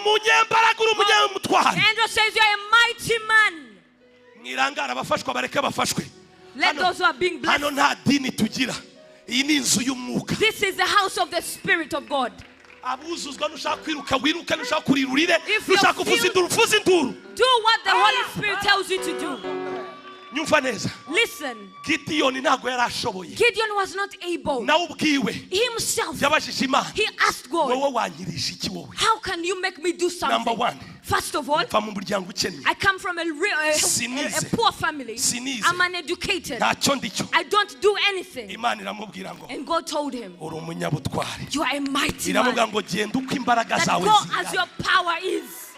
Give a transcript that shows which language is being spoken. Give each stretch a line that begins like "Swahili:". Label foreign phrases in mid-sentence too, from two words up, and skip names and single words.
English: The angel says you're a mighty man. Let those who are being blessed. This is the house of the Spirit of God. If you feel, do what the Holy Spirit tells you to do.
Rundi: nyumva neza.
English: Listen.
Rundi: Gideon ntago yarashoboye.
English: Gideon was not able.
Rundi: Na ubwiwe.
English: Himself.
Rundi: Yabashije Imana.
English: He asked God.
Rundi: Wowe wanyirisha iki wowe?
English: How can you make me do something? Number one. First of all, I come from a poor family. I'm uneducated. I don't do anything. And God told him, you are a mighty man. That go as your power is.